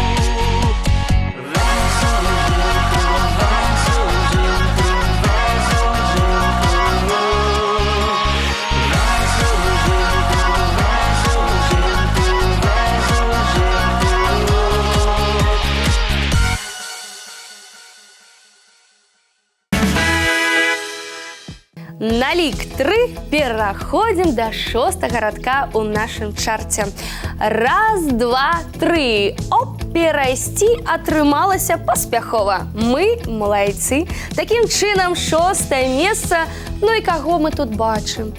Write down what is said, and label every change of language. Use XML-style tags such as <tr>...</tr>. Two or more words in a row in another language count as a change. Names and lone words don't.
<uk>Везу жінку, везу жінку, везу жінку. Везу жінку, везу жінку, везу жінку.</uk> <be>На лік 3 пераходзім да 6-го радка ў нашым чарце. Раз, два, тры. Оп, перайсці атрымалася паспяхова. Мы малайцы. Такім чынам 6-е месца. Ну і каго мы тут бачым?</be>